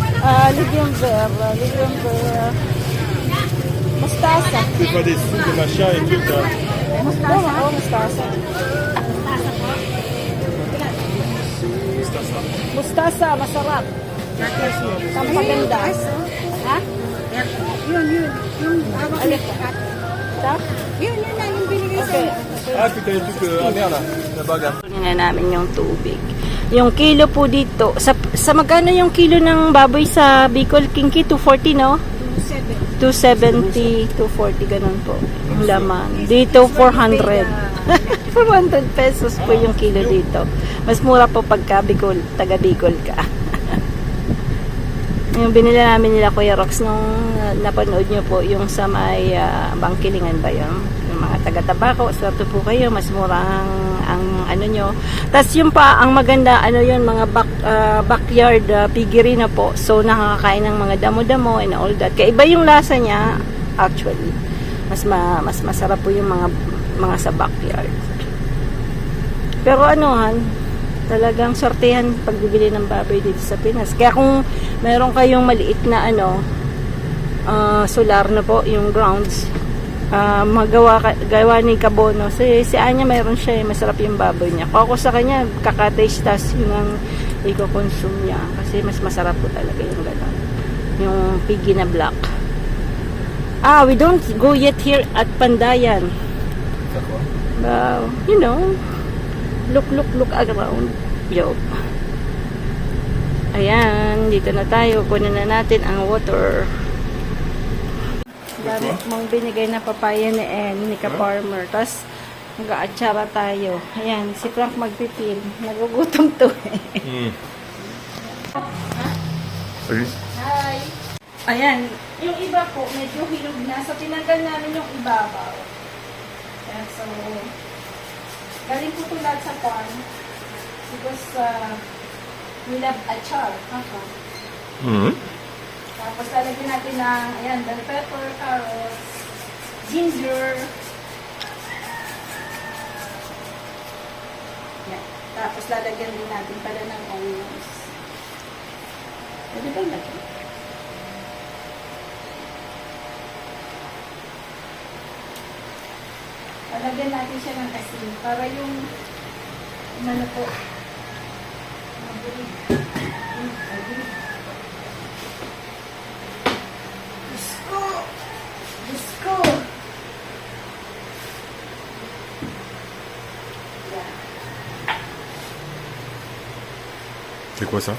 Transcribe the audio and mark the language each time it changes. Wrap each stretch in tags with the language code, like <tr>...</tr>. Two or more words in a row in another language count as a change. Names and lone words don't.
<fr>Légumes verts. Mustasa. C'est pas des soupes, des machins et tout ça.</fr> <tl>Mustasa. Mustasa, masarap. Pampaganda. Ha? Yun. Yung hawak Alin? Ito? Yun lang yung binigay sa'yo.</tl> <fr>Ah, puis t'as les trucs amers là, la bague.</fr> <tl>Kunin na namin yung tubig. Yung kilo po dito, sa magkano yung kilo ng baboy sa Bicol Kinki? 240, no? 270, 240, ganun po. Yung laman. Dito, 400. 400 pesos po yung kilo dito. Mas mura po pagka Bicol, taga Bicol ka. Yung binili namin nila Kuya Rox nung napanood nyo po, yung sa may Bangkilingan ba yun? Yung mga taga-tabako, swerte po kayo, mas mura ang ano nyo. Tapos yung pa, ang maganda, ano yun, mga backyard piggery na po. So, nakakakain ng mga damo-damo</tl> <en>and all that.</en> <tl>Kaya iba yung lasa niya, actually. Mas masarap po yung mga sa backyard. Pero ano, talagang sortehan pagbibili ng baboy dito sa Pinas. Kaya kung meron kayong maliit na solar na po, yung grounds, gawa ni Kabono. Si Anya mayroon siya, masarap yung baboy niya. Kung ako sa kanya, kakataste, tas yun ang i-consume niya. Kasi mas masarap po talaga yung gano'n. Yung piggy na black.</tl> <en>We don't go yet here at Pandayan. You know, look around. Yo.</en> <tl>Ayan, dito na tayo. Kunin na natin ang water. Dami mong binigay na papaya ni Ka-Farmer. Tapos, mag-aatsara tayo. Ayan, si Frank magpipil. Nagugutom to eh. Hi! Ayan, yung iba po, medyo hilog na. So, tinanggal namin yung ibabaw. Ayan, so, galing po ito lahat sa farm.</tl> <en>Because, we love achar.</en> <tl>Tapos, lalagyan natin ng, ayan,</tl> <en>bell pepper,</en> <tl>carrots, ginger. Ayan. Tapos, lalagyan din natin pala ng onions. Pwede ba lagyan? Lalagyan natin siya ng asin para yung ano po mabilis.</tl> <en>Disco! Yeah.</en> <fr>C'est quoi ça?</fr>